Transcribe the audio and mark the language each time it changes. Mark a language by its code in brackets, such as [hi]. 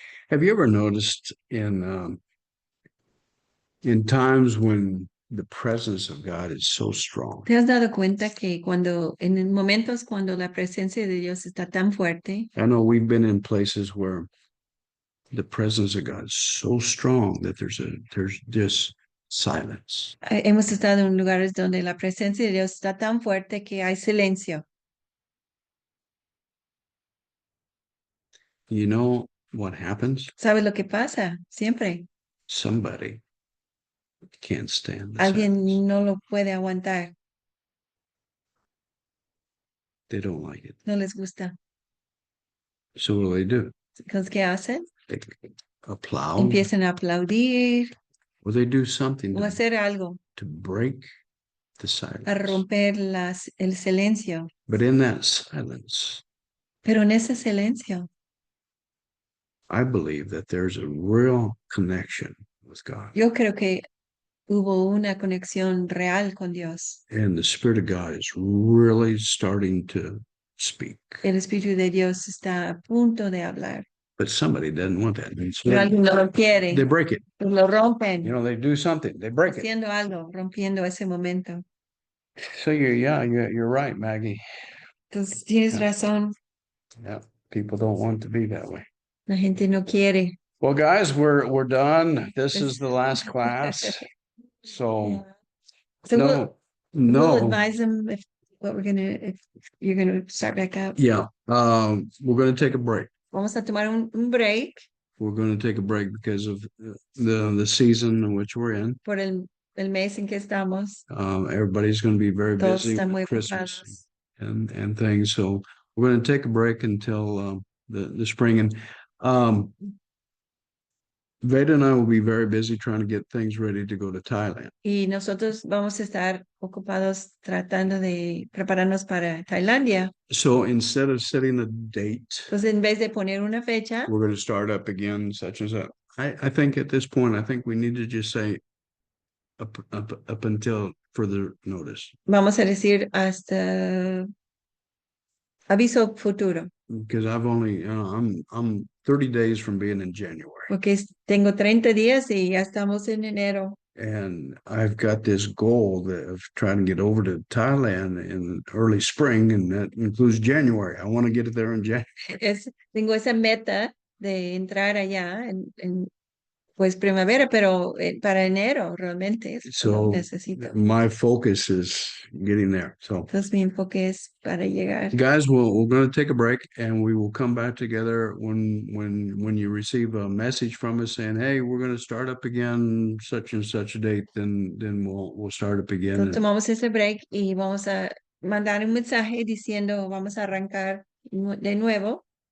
[en] Have you ever noticed in times when the presence of God is so strong? [es] ¿Te has dado cuenta que en momentos cuando la presencia de Dios está tan fuerte, [en] I know we've been in places where the presence of God is so strong that there's just silence. [es] hemos estado en lugares donde la presencia de Dios está tan fuerte que hay silencio? [en] You know, what happens? [es] ¿Sabes lo que pasa? Siempre. [en] Somebody can't stand the [es] Alguien [en] silence. [es] no lo puede aguantar, [en] They don't like it. [es] no les gusta. [en] So what do? [es] Entonces, ¿qué hacen? [en] They applaud [es] Empiezan a aplaudir [en] or they do something [es] o [en] to, [es] hacer algo [en] break the [es] a [en] silence. [es] romper el silencio. [en] But in that silence, [es] Pero en ese silencio, [en] I believe that there's a real connection with God. [es] yo creo que hubo una conexión real con Dios. [en] And the Spirit of God is really starting to speak. [es] El Espíritu de Dios está a punto de hablar. [en] But somebody doesn't want that. And so [es] Pero alguien no lo quiere, [en] they break it. [es] pues lo rompen, [en] They do something. They break it. [es] haciendo algo, rompiendo ese momento. [en] So you're right, Maggie. [es] Entonces, tienes [en] Yeah. [es] razón, [en] Yeah. People don't want to be that way. [es] la gente no quiere. [en] Well, guys, we're done. This is the last class. So So we'll [es] no. [en] advise them if you're gonna start back up. Yeah. We're going to take a break. [es] Vamos a tomar un break [en] We're going to take a break because of the season in which we're in. [es] por el mes en que estamos. [en] Everybody's going to be very [es] Todos [en] busy [es] están muy [en] with Christmas [es] ocupados. [en] and things. So we're going to take a break until the spring. And Veda and I will be very busy trying to get things ready to go to Thailand. [es] Y nosotros vamos a estar ocupados tratando de prepararnos para Tailandia. [en] So instead of setting a date, [es] Entonces, en vez de poner una fecha, [en] we're going to start up again, such and such. I think at this point, I think we need to just say up until further notice. [es] vamos a decir hasta aviso futuro, [en] Because I've only, I'm 30 days from being in January. [es] porque tengo 30 días y ya estamos en enero. [en] And I've got this goal of trying to get over to Thailand in early spring, and that includes January. I want to get it there in January. [es] Tengo esa meta de entrar allá en pues primavera, pero para enero realmente es [en] So [es] lo necesito. [en] my focus is getting there. So [es] Entonces mi enfoque es para llegar. [en] guys, we're going to take a break, and we will come back together when you receive a message from us saying, hey, we're going to start up again such and such a date, then we'll start up again. [es] Entonces tomamos ese break y vamos a mandar un mensaje diciendo vamos a arrancar de nuevo.